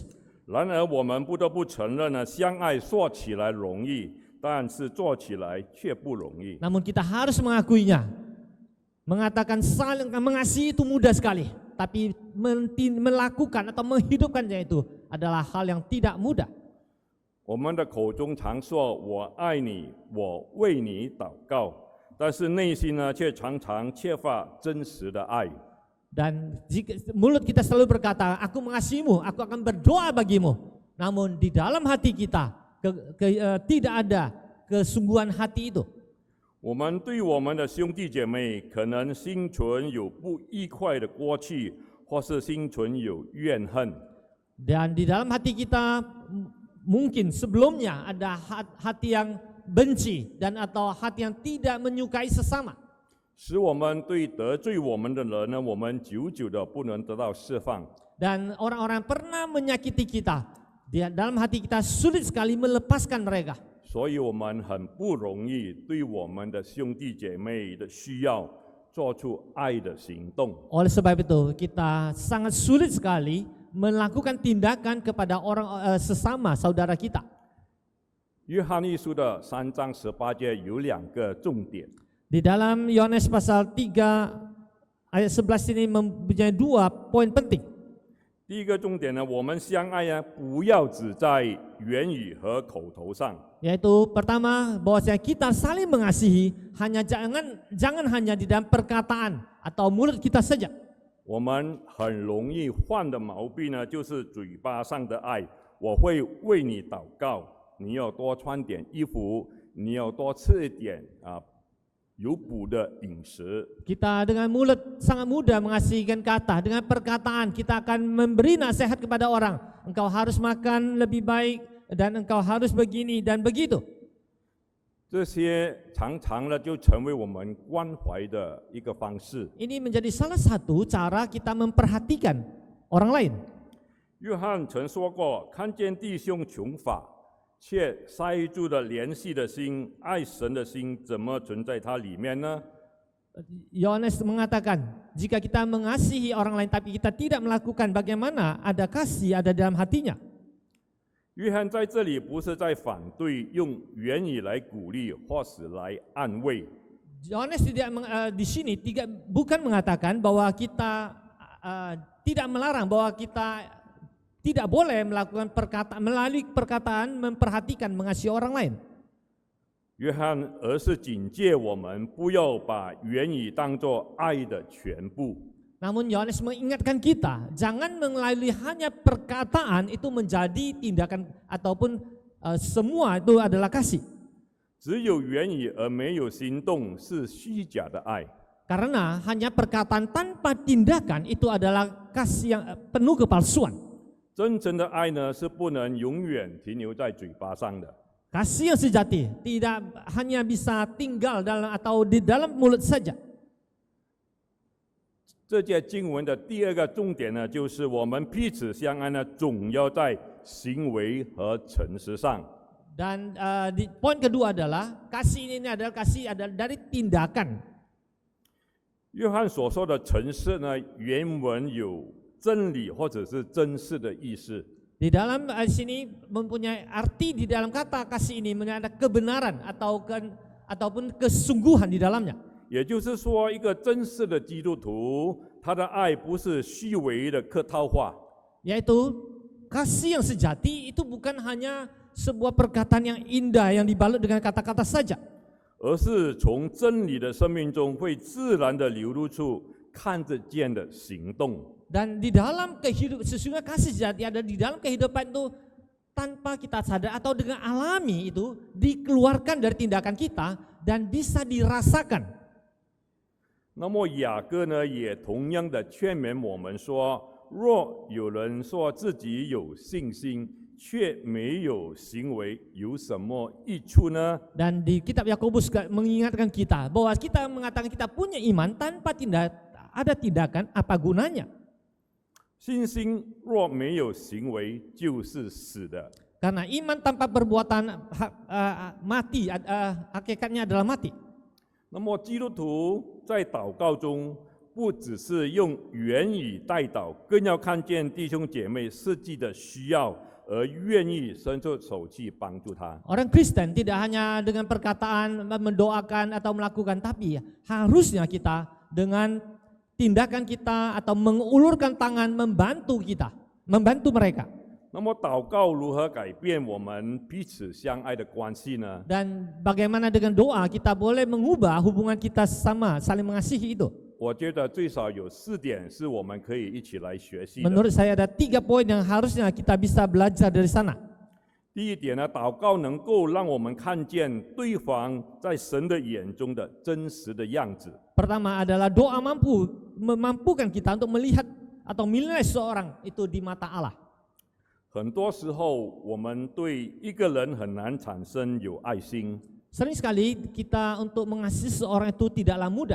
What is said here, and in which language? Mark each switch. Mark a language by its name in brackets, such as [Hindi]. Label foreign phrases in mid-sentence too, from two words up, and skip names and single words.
[Chinese] 然而，我们不得不承认呢，相爱说起来容易，但是做起来却不容易。 [Indonesian] Namun kita harus mengakuinya. Mengatakan saling mengasihi itu mudah sekali, tapi melakukan atau menghidupkannya itu adalah hal yang tidak mudah. [Chinese] 我们的口中常说我爱你，我为你祷告，但是内心呢，却常常缺乏真实的爱。 [Indonesian] Dan jika mulut kita selalu berkata, aku mengasihimu, aku akan berdoa bagimu. Namun di dalam hati kita tidak ada kesungguhan hati itu. [Chinese] 我们对我们的兄弟姐妹，可能心存有不愉快的过去，或是心存有怨恨。 [Indonesian] Dan di dalam hati kita mungkin sebelumnya ada hati yang benci dan atau hati yang tidak menyukai sesama. [Chinese] 使我们对得罪我们的人呢，我们久久的不能得到释放。 [Indonesian] Dan orang-orang pernah menyakiti kita, di dalam hati kita sulit sekali melepaskan mereka. [Chinese] 所以我们很不容易对我们的兄弟姐妹的需要做出爱的行动。 [Indonesian] Oleh sebab itu kita sangat sulit sekali melakukan tindakan kepada orang sesama saudara kita. [Chinese] 约翰一书的3章18节有2个重点。 [Indonesian] Di dalam Yohanes pasal 3 ayat 11 ini mempunyai 2 poin penting. [Chinese] 第一个重点呢，我们相爱啊，不要只在言语和口头上。 [Indonesian] Yaitu pertama, bahwasanya kita saling mengasihi jangan hanya di dalam perkataan atau mulut kita saja. [Chinese] 我们很容易犯的毛病呢，就是嘴巴上的爱。我会为你祷告，你要多穿点衣服，你要多吃一点有补的饮食。 [Indonesian] Kita dengan mulut sangat mudah mengasihkan kata. Dengan perkataan kita akan memberi nasihat kepada orang. Engkau harus makan lebih baik dan engkau harus begini dan begitu. [Chinese] 这些常常呢，就成为我们关怀的一个方式。 [Indonesian] Ini menjadi salah satu cara kita memperhatikan orang lain. [Chinese] 约翰曾说过：“看见弟兄穷乏，却塞住了怜惜的心，爱神的心怎么存在他里面呢？” [Indonesian] Yohanes mengatakan, jika kita mengasihi orang lain tapi kita tidak melakukan, bagaimana ada kasih ada dalam hatinya. [Chinese] 约翰在这里不是在反对用言语来鼓励或是来安慰， [Indonesian] Yohanes di sini bukan mengatakan bahwa kita tidak melarang, bahwa kita tidak boleh melakukan melalui perkataan memperhatikan mengasihi orang lain. [Chinese] 约翰而是警戒我们不要把言语当作爱的全部。 [Indonesian] Namun Yohanes mengingatkan kita, jangan melalui hanya perkataan itu menjadi tindakan ataupun semua itu adalah kasih. [Chinese] 只有言语而没有行动是虚假的爱。 [Indonesian] Karena hanya perkataan tanpa tindakan itu adalah kasih yang penuh kepalsuan. [Chinese] 真正的爱呢，是不能永远停留在嘴巴上的。 [Indonesian] Kasih yang sejati tidak hanya bisa tinggal dalam atau di dalam mulut saja. [Chinese] 这节经文的第二个重点呢，就是我们彼此相爱呢，总要在行为和诚实上。 [Indonesian] Dan di poin kedua adalah kasih ini adalah kasih adalah dari tindakan. [Chinese] 约翰所说的诚实呢，原文有真理或者是真实的意思。 [Indonesian] Di dalam sini mempunyai arti di dalam kata kasih ini ada kebenaran ataupun kesungguhan di dalamnya. [Chinese] 也就是说，一个真实的基督徒，他的爱不是虚伪的客套话， [Indonesian] Yaitu kasih yang sejati itu bukan hanya sebuah perkataan yang indah yang dibalut dengan kata-kata saja, [Chinese] 而是从真理的生命中会自然的流露出看得见的行动。 [Indonesian] dan di dalam kehidupan sesungguhnya kasih sejati ada di dalam kehidupan itu tanpa kita sadar atau dengan alami itu dikeluarkan dari tindakan kita dan bisa dirasakan. [Chinese] 那么雅各呢，也同样的劝勉我们说：若有人说自己有信心，却没有行为，有什么益处呢？ [Indonesian] Dan di kitab Yakobus mengingatkan kita bahwa kita mengatakan kita punya iman tanpa ada tindakan, apa gunanya? [Chinese] 信心若没有行为，就是死的。 [Indonesian] Karena iman tanpa perbuatan mati, hakikatnya adalah mati. [Chinese] 那么基督徒在祷告中，不只是用言语代祷，更要看见弟兄姐妹实际的需要，而愿意伸出手去帮助他。 [Indonesian] Orang Kristen tidak hanya dengan perkataan mendoakan atau melakukan, tapi harusnya kita dengan tindakan kita atau mengulurkan tangan membantu mereka. [Chinese] 那么祷告如何改变我们彼此相爱的关系呢？ [Indonesian] Dan bagaimana dengan doa kita boleh mengubah hubungan kita sama saling mengasihi itu? [Chinese] 我觉得最少有4点是我们可以一起来学习的。 [Indonesian] Menurut saya ada 3 poin yang harusnya kita bisa belajar dari sana. [Chinese] 第一点呢，祷告能够让我们看见对方在神的眼中的真实的样子。 [Indonesian] Pertama adalah doa memampukan kita untuk melihat atau menilai seorang itu di mata Allah. [Chinese] 很多时候，我们对一个人很难产生有爱心， [Indonesian] Sering sekali kita untuk mengasihi seorang itu tidaklah mudah.